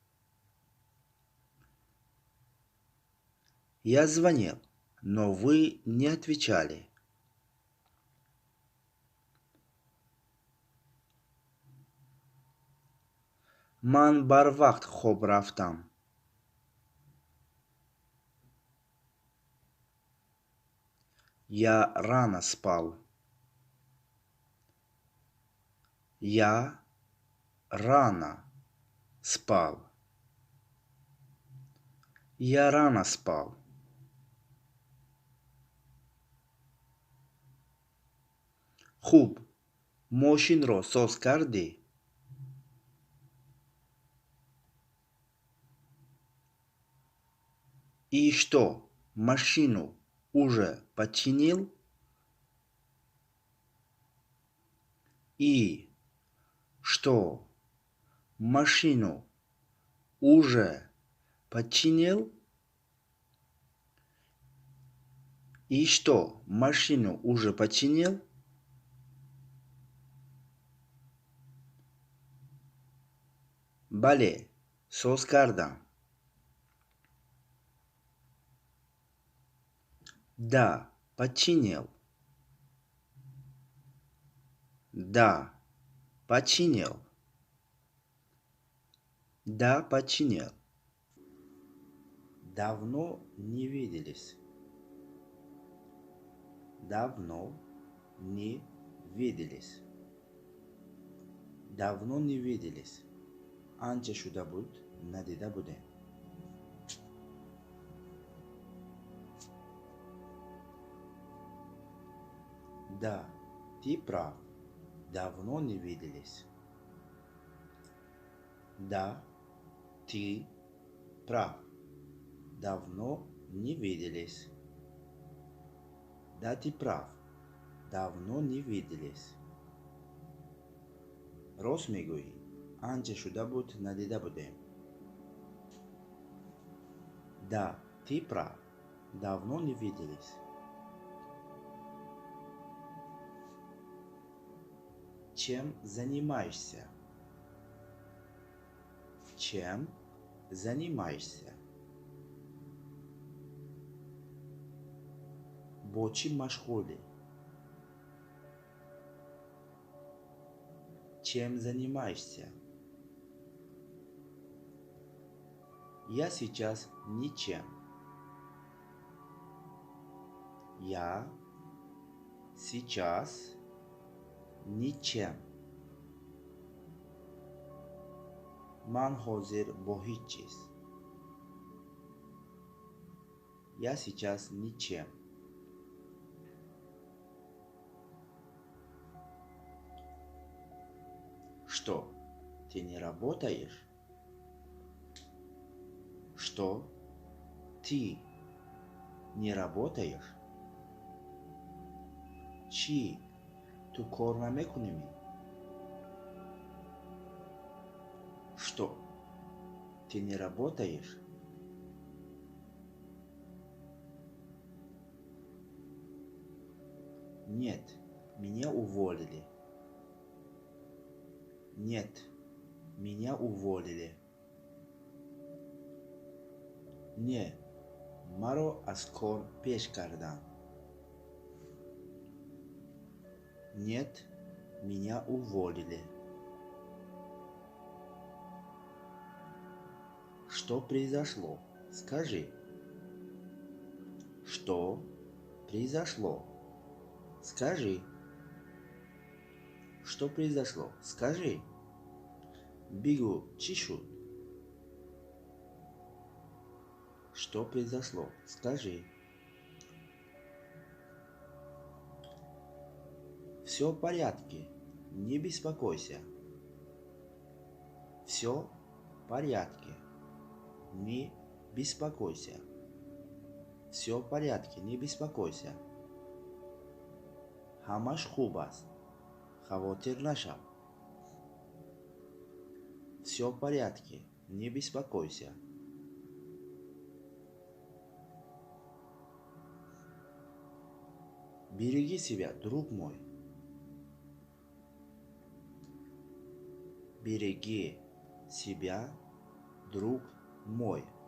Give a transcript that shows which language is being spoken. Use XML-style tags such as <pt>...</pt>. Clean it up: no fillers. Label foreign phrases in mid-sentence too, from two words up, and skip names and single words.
<ru>Я звонил, но вы не отвечали.</ru> <tg>ман барвақт хоб рафтам.</tg> <ru>Я рано спал. Я рано спал. Я рано спал.</ru> <tg>Хуб, мошинро соз кардӣ?</tg> <ru>И что, машину уже починил? И что, машину уже починил? И что, машину уже починил?</ru> <tg>Бале, соз кардам.</tg> <ru>Да, починил. Да, починил. Да, починил. Давно не виделись. Давно не виделись. Давно не виделись.</ru> <tg>Анча шуда буд, надида будем.</tg> <ru>Да, ты прав. Давно не виделись. Да, ты прав. Давно не виделись. Да, ты прав. Давно не виделись.</ru> <tg>Рост мегӯӣ, анча шуда буд, надида будем.</tg> <ru>Да, ты прав. Давно не виделись. Чем занимаешься? Чем занимаешься?</ru> <tg>Бо чӣ машғулӣ?</tg> <ru>Чем занимаешься? Я сейчас ничем. Я сейчас ничем.</ru> <tg>Ман ҳозир бо ҳеҷ чиз.</tg> <ru>Я сейчас ничем. Что, ты не работаешь? Что, ты не работаешь?</ru> <tg>Чӣ, ту кор намекунӣ?</tg> <ru>Что, ты не работаешь? Нет, меня уволили. Нет, меня уволили.</ru> <tg>Не, маро аз кор пеш карданд.</tg> <ru>Нет, меня уволили. Что произошло? Скажи. Что произошло? Скажи. Что произошло? Скажи.</ru> <tg>Бигу, чӣ шуд?</tg> <ru>Что произошло? Скажи. Все в порядке. Не беспокойся. Все в порядке. Не беспокойся. Все в порядке. Не беспокойся.</ru> <tg>Ҳамаш хуб аст. Хавотир нашав.</tg> <ru>Все в порядке. Не беспокойся. Береги себя, друг мой. Береги себя, друг мой.</ru>